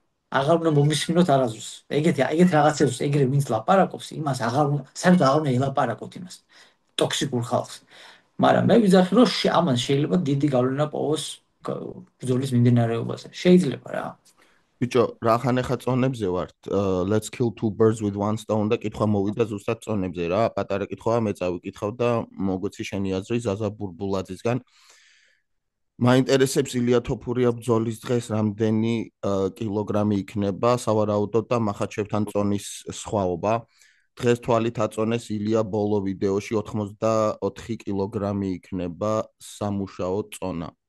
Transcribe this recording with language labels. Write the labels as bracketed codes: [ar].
[ka] აღარ უნდა მომისმინოთ არაზუსტ. ეგეთ რაღაცებს ეგრე ვინც ლაპარაკობს, იმას საერთოდ აღარ უნდა ელაპარაკოთ იმას. ტოქსიკურ ხალხს. მაგრამ მე ვიძახი რომ ამან შეიძლება დიდი გავლენა პოვოს ბრძოლის მიმდინარეობაზე. შეიძლება რა. ბიჭო, რა ხან ახლა წონებზე ვართ. [en] Let's kill two birds with one stone [ka] და კითხვა მოვიდა ზუსტად წონებზე რა. პატარა კითხვაა, მე წავიკითხავ და მოგვეცი შენი აზრი ზაზა ბურბულაძისგან. მაინტერესებს ილია თოფურია ბრძოლის დღეს რამდენი კილოგრამი იქნება სავარაუდოდ და მახაჩევთან წონის სხვაობა. დღეს თვალით აწონეს ილია ბოლო ვიდეოში 84 კილოგრამი იქნება სამუშაო წონა.